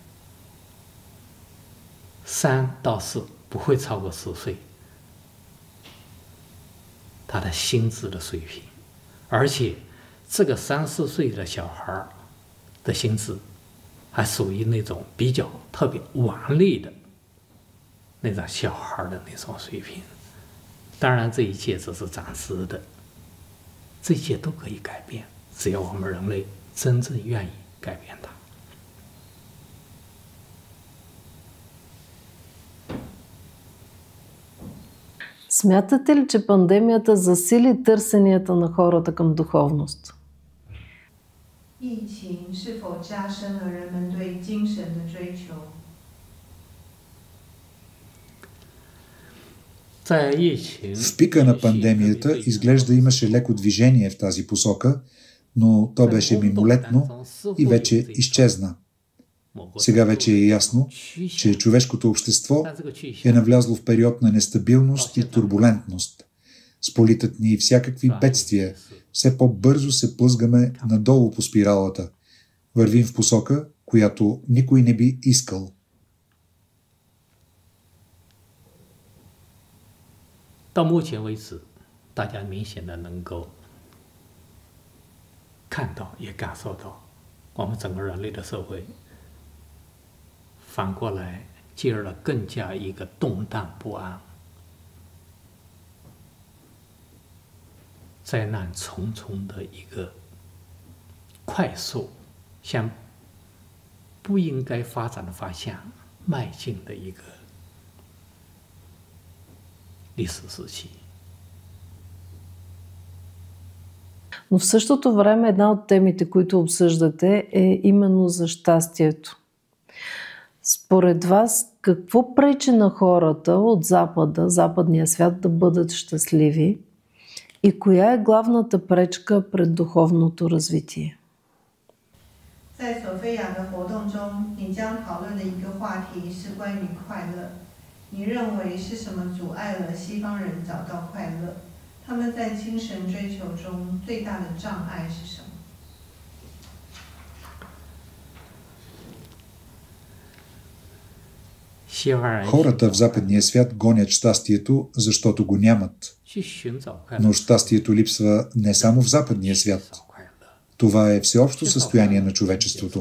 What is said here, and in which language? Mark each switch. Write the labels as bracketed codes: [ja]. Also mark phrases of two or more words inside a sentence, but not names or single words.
[zh] 3 到4，不会超过10岁，他的心智的水平，而且这个3、4岁的小孩的心智还属于那种比较特别顽劣的那种小孩的那种水平。当然，这一切只是暂时的，这一切都可以改变，只要我们人类真正愿意改变它。 [bg] Смятате ли, че пандемията засили търсенията на хората към духовност? [zh] 疫情是否加深了人们对精神的追求？ [bg] В пика на пандемията изглежда имаше леко движение в тази посока, но то беше мимолетно и вече изчезна. Сега вече е ясно, че човешкото общество е навлязло в период на нестабилност и турбулентност. Сполитат ни всякакви бедствия. Все по-бързо се плъзгаме надолу по спиралата. Вървим в посока, която никой не би искал. [zh] 到目前为止，大家明显的能够看到，也感受到，我们整个人类的社会反过来进入了更加一个动荡不安、灾难重重的一个快速向不应该发展的方向迈进的一个历史时期. [bg] Но в същото време една от темите, които обсъждате, е именно за щастието. Според вас, какво пречи на хората от Запада, западния свят да бъдат щастливи и коя е главната пречка пред духовното развитие? [zh] 在索菲亚的活动中，你将讨论的一个话题是关于快乐。你认为是什么阻碍了西方人找到快乐？他们在精神追求中最大的障碍是什么？ [bg] Хората в западния свят гонят щастието, защото го нямат. Но щастието липсва не само в западния свят. Това е всеобщо състояние на човечеството.